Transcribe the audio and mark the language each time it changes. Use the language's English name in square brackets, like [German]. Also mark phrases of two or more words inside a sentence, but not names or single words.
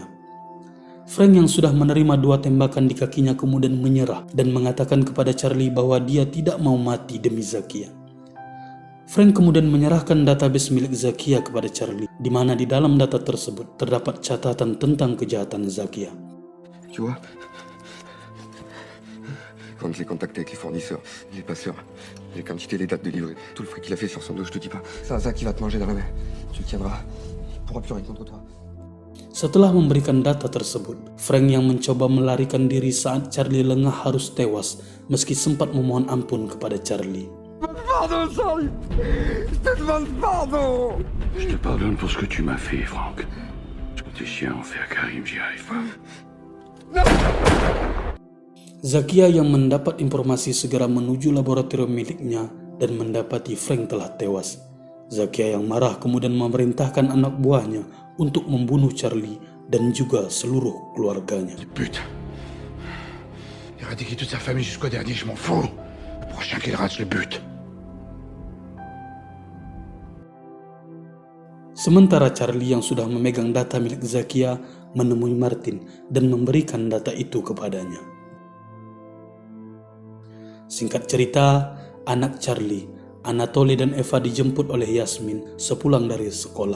[Indonesian] Frank yang sudah menerima 2 tembakan di kakinya kemudian menyerah dan mengatakan kepada Charlie bahwa dia tidak mau mati demi Zakia. Frank kemudian menyerahkan database milik Zakia kepada Charlie, di mana di dalam data tersebut terdapat catatan tentang kejahatan Zakia. [French] Tu vois, quand je l'ai contacté avec les fournisseurs, les passeurs, les quantités, les dates de livret, tout le fric qu'il a fait sur son dos, je te dis pas. C'est un Zach qui va te manger dans la main. Tu le tiendras. Il pourra plus rien contre toi. [Indonesian] Setelah memberikan data tersebut, Frank yang mencoba melarikan diri saat Charlie lengah harus tewas meski sempat memohon ampun kepada Charlie. [French] Pardon, Charlie. Je te demande pardon. Je te pardonne pour ce que tu m'as fait, Franck. Ce que tes chiens ont fait à Karim, j'y arrive pas. [Indonesian] Zakia yang mendapat informasi segera menuju laboratorium miliknya dan mendapati Frank telah tewas. Zakia yang marah kemudian memerintahkan anak buahnya untuk membunuh Charlie dan juga seluruh keluarganya. [French] Putain. Éradiquer toute sa famille jusqu'au dernier, je m'en fous. Le prochain qu'il rate, je le bute. [Indonesian] Sementara Charlie yang sudah memegang data milik Zakia menemui Martin dan memberikan data itu kepadanya. Singkat cerita, anak Charlie, Anatoly dan Eva dijemput oleh Yasmin sepulang dari sekolah.